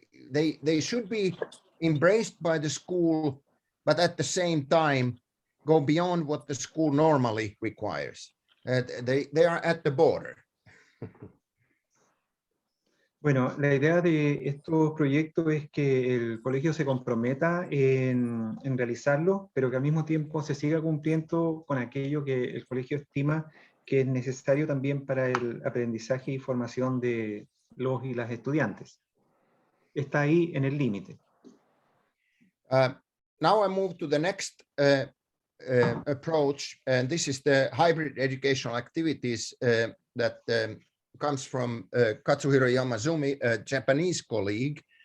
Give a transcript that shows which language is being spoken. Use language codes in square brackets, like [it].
[en] They should be embraced by the school, but at the same time go beyond what the school normally requires. They are at the border. [es] Bueno, la idea de estos proyectos es que el colegio se comprometa en realizarlo, pero que al mismo tiempo se siga cumpliendo con aquello que el colegio estima que es necesario también para el aprendizaje y formación de los y las estudiantes. Está ahí en el límite. [en] Now I move to the next approach, and this is the hybrid educational activities that comes from Katsuhiro Yamazumi, a Japanese colleague.